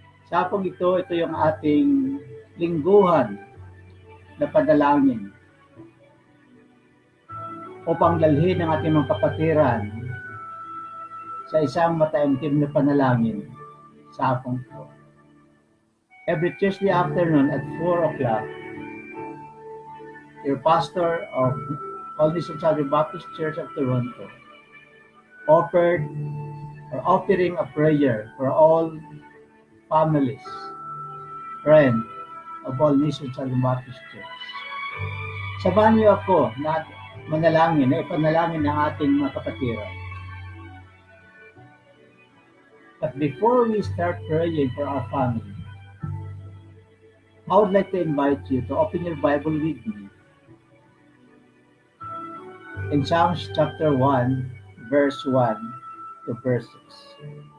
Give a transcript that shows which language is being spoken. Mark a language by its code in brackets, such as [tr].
[tl] Sa hapong ito yung ating lingguhan na panalangin upang dalhin ang ating mga kapatiran sa isang mataimtim na panalangin sa hapong ito. [en] Every Tuesday afternoon at 4 o'clock, your pastor of All Nations Southern Baptist Church of Toronto offered or offering a prayer for all families, friends of All Nations Southern Baptist Church. [tl] Samahan niyo ako na manalangin, na ipanalangin ng ating mga kapatiran. [en] But before we start praying for our family, I would like to invite you to open your Bible with me in Psalms chapter 1, verse 1 to verse 6.